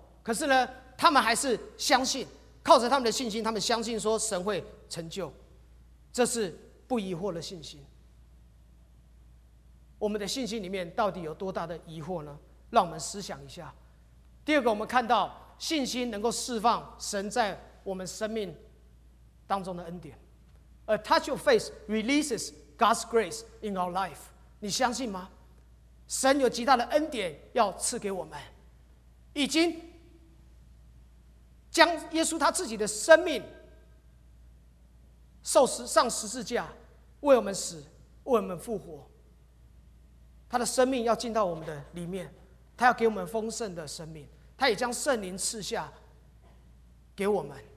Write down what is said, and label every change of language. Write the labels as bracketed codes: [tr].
[zh] 可是呢，他们还是相信，靠着他们的信心，他们相信说神会成就，这是不疑惑的信心。我们的信心里面到底有多大的疑惑呢？让我们思想一下。第二个，我们看到信心能够释放神在我们生命当中的恩典。 [en] A touch of faith releases God's grace in our life. [zh] 你相信吗？神有极大的恩典要赐给我们，已经将耶稣他自己的生命受死，上十字架为我们死，为我们复活，他的生命要进到我们的里面，他要给我们丰盛的生命，他也将圣灵赐下给我们。